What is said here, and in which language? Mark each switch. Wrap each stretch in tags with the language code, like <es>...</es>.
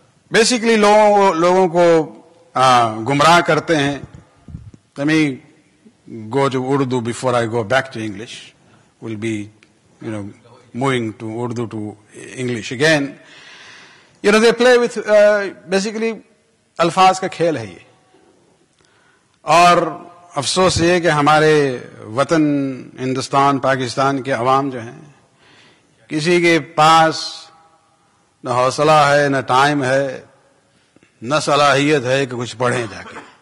<hi>Basically, लोगों को गुमराह करते हैं.</hi> <en>Let me go to Urdu before I go back to English. We'll be, moving to Urdu to English again. They play with, basically,</en> <hi>अल्फाज का खेल है ये. और अफसोस ये कि हमारे वतन हिंदुस्तान पाकिस्तान के अवाम जो हैं, किसी के पास न हौसला है, न टाइम है, न सलाहियत है कि कुछ पढ़ें जाके.</hi>